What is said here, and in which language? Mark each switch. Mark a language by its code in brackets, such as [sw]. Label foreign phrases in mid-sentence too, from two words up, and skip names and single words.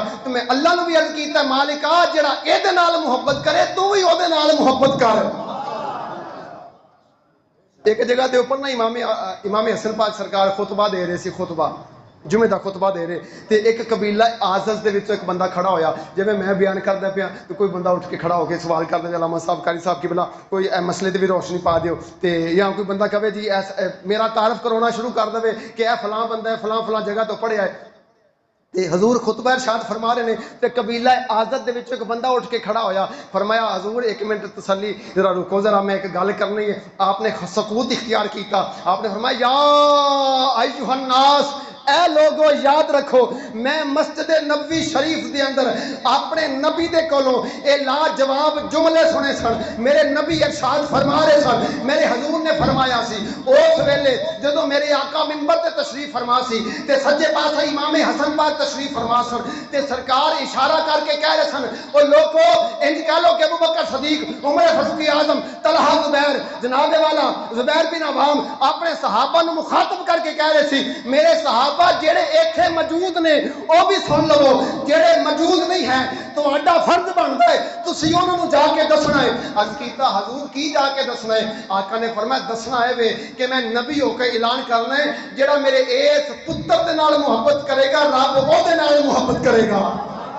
[pa] تو میں اللہ نو بھی عرض کیتا ہے مالکا جڑا اے دے نال محبت کرے تو بھی او دے نال محبت کر۔ ایک جگہ دے اوپر نا امام حسن پاک سرکار خطبہ دے رہے سی، خطبہ جمعہ دا خطبہ دے رہے تے ایک قبیلہ آزز دے وچوں ایک بندہ کھڑا ہویا، جویں میں بیان کردا پیا تو کوئی بندہ اٹھ کے کھڑا ہو کے سوال کردا علامہ صاحب قاری صاحب کی بلا کوئی مسئلے تے بھی روشنی پا دیو، تے یا کوئی بندہ کہے جی میرا تعارف کرانا شروع کر دے کہ اے فلاں بندہ ہے فلاں فلاں جگہ تو پڑھیا ہے۔ تے حضور خطبہ ارشاد فرما رہے نے تے قبیلہ آزد دے وچ ایک بندہ اٹھ کے کھڑا ہویا، فرمایا حضور ایک منٹ تسلی ذرا رکو ذرا میں ایک گل کرنی ہے۔ آپ نے سکوت اختیار کیتا، آپ نے فرمایا [ar] یا ایھا الناس [pa] اے لوگو یاد رکھو میں مسجد نبوی شریف دے اندر اپنے نبی دے کولوں اے لاجواب جملے سنے سن، میرے نبی ارشاد فرما رہے سن، میرے حضور نے فرمایا سی اس ویلے جدوں میرے آقا منبر تے تشریف فرما سی تے سجے پاسے امام حسن پاک تشریف فرما سن تے سرکار اشارہ کر کے کہہ رہے سن او لوگو انج کہہ لو کہ ابوبکر صدیق، عمر فاروق اعظم، طلحہ زبیر، جناب والا زبیر بن عوام اپنے صحابہ نو مخاطب کر کے کہہ رہے سی میرے صحابہ جڑے ایتھے موجود نے او بھی سن لو، جڑے موجود نہیں ہیں تہاڈا فرض بندا ہے تسی انہاں نو جا کے دسنا ہے۔ عرض کیتا حضور کی جا کے دسنا ہے؟ آقا نے فرمایا دسنا ہے وے کہ میں نبی ہو کے اعلان کرنا ہے جڑا میرے اس پتر دے نال محبت کرے گا رب او دے نال محبت کرے گا۔